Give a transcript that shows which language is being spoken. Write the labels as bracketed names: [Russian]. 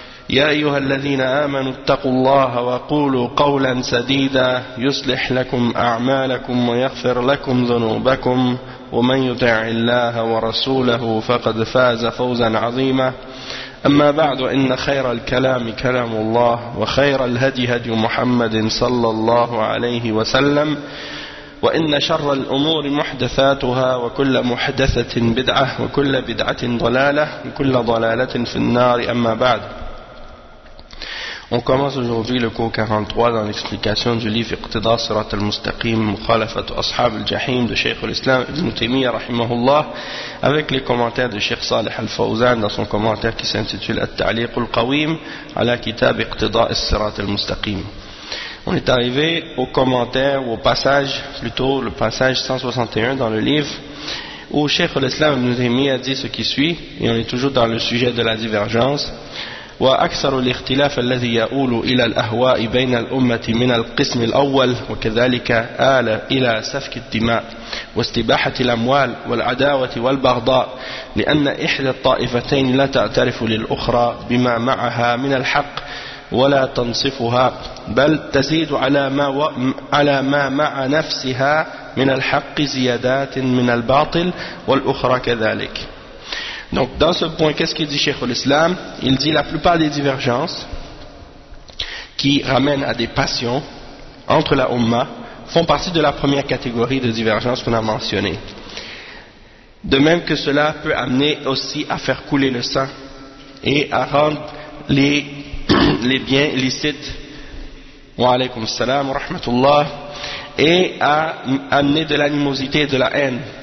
[Arabic] يا أيها الذين آمنوا اتقوا الله وقولوا قولا سديدا يصلح لكم أعمالكم ويغفر لكم ذنوبكم ومن يطع الله ورسوله فقد فاز فوزا عظيما أما بعد إن خير الكلام كلام الله وخير الهدي هدي محمد صلى الله عليه وسلم وإن شر الأمور محدثاتها وكل محدثة بدعة وكل بدعة ضلالة وكل ضلالة في النار أما بعد. [French] On commence aujourd'hui le cours 43 dans l'explication du livre Iqtida Sirat al-Mustaqim, Mukhalafat Ashab al-Jahim de Sheikh al-Islam Ibn Taymiyyah rahimahullah, avec les commentaires de Sheikh Salih al-Fawzan dans son commentaire qui s'intitule At-Ta'liq al-Qawim ala Kitab Iqtida Sirat al-Mustaqim. On est arrivé au commentaire, ou au passage, plutôt le passage 161 dans le livre, où Sheikh al-Islam Ibn Taymiyyah dit ce qui suit, et on est toujours dans le sujet de la divergence. [Arabic] وأكثر الاختلاف الذي يؤول إلى الأهواء بين الأمة من القسم الأول وكذلك آل إلى سفك الدماء واستباحة الأموال والعداوة والبغضاء لأن إحدى الطائفتين لا تعترف للأخرى بما معها من الحق ولا تنصفها بل تزيد على ما مع نفسها من الحق زيادات من الباطل والأخرى كذلك. [French] Donc dans ce point, qu'est-ce qu'il dit Cheikh al-Islam? Il dit la plupart des divergences qui ramènent à des passions entre la Ummah font partie de la première catégorie de divergences qu'on a mentionnées. De même que cela peut amener aussi à faire couler le sang et à rendre les biens licites, [Arabic] wa alaykum salam wa rahmatullah, [French] et à amener de l'animosité et de la haine.